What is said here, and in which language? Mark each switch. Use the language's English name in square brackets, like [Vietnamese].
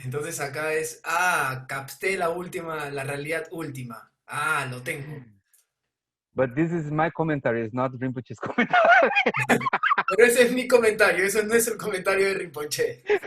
[Spanish] Entonces acá es Ah, capté la última, la realidad última. Ah, lo tengo. [English] But this is my commentary, it's not Rinpoche's commentary. [Spanish] Pero ese es mi comentario, eso no es el comentario de Rinpoche.